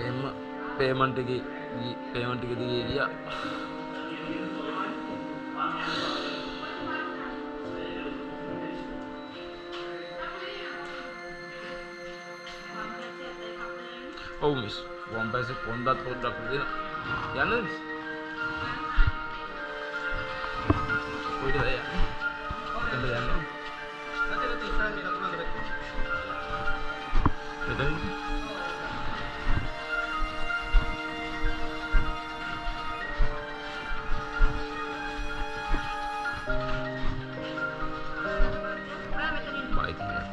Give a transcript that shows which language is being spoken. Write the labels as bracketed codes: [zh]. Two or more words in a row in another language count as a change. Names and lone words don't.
[si] එහෙම පේමන්ට් එකේ දිගේ ගියා. ඔව් මිස් වම් පැත්තේ කොන්දත් පොඩ්ඩක් දෙනවා. යන්න මිස්. [ms] Udah ya. Udah ya. Nanti bisa kita pulang direct. Betul. Baik ya.